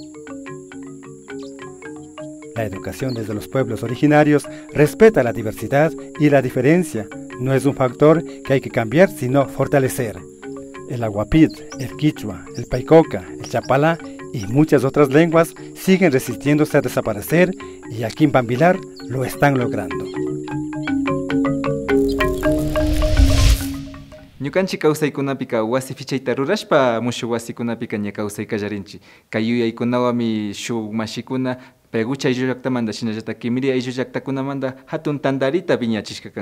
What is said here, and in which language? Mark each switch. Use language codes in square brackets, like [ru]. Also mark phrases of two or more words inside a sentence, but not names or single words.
[es] La educación desde los pueblos originarios respeta la diversidad y la diferencia. No es un factor que hay que cambiar, sino fortalecer. El aguapit, el quichua, el paicoca, el chapalá y muchas otras lenguas siguen resistiéndose a desaparecer y aquí en Bambilar lo están logrando. [qu] Ñukanchik kawsaykunapika wasi fichayta rurashpa mushu wasikunapika ña kawsay kallarinchik. Kay yuyaykunawami shuk mashikuna Pegucha ayllullaktamanta shinallatak Kimiri ayllullaktakunamanta hatun tandarita viñachishka kan.